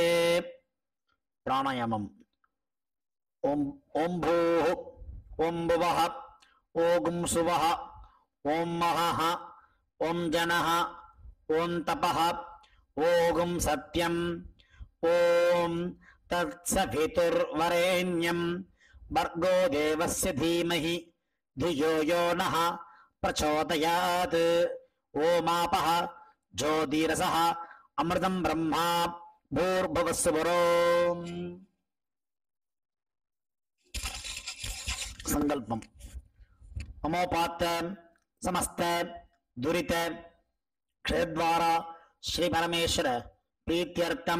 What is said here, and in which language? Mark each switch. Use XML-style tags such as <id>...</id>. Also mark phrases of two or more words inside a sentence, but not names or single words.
<sa>प्राणायामम्। ओम् भूः, ओम् भुवः, ओम् सुवः, ओम् महः, ओम् जनः, ओम् तपः, ओम् सत्यम्, ओम् तत्सवितुर्वरेण्यम् भर्गो देवस्य धीमहि धियो यो नः प्रचोदयात्. ओमापः ज्योतिरसः अमृतं ब्रह्मा भूर्भुवस्सुवरोम्. संकल्पम. ममोपात्त समस्त दुरित क्षेत्रद्वारा श्री परमेश्वर प्रीत्यर्थम</sa>